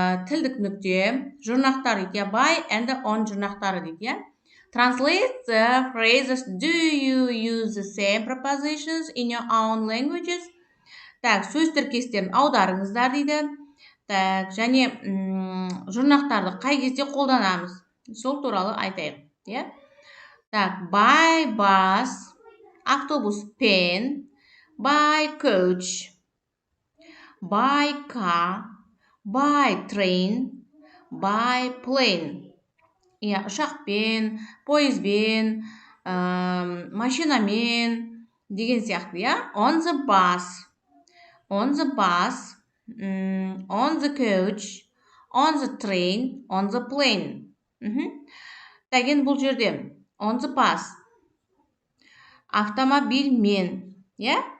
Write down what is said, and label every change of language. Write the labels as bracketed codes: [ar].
[kk] Тілдік нүкте, жұрнақтар дейді, by and on жұрнақтары дейді. [en] Translate the phrases. Do you use the same prepositions in your own languages? [kk] Так, сөз тіркестерін аударыңыздар дейді. Так, және жұрнақтарды қай кезде қолданамыз? Сол туралы айтайық, иә? [en] Так, by bus, [kk] автобуспен, [en] by coach, by car, by train, by plane. [kk] Иә, ұшақпен, пойызбен, машинамен деген сияқты, иә? [en] On the bus, on the bus, on the coach, on the train, on the plane. [kk] Так, енді бұл жерде [en] on the bus, [kk] автомобильмен, иә?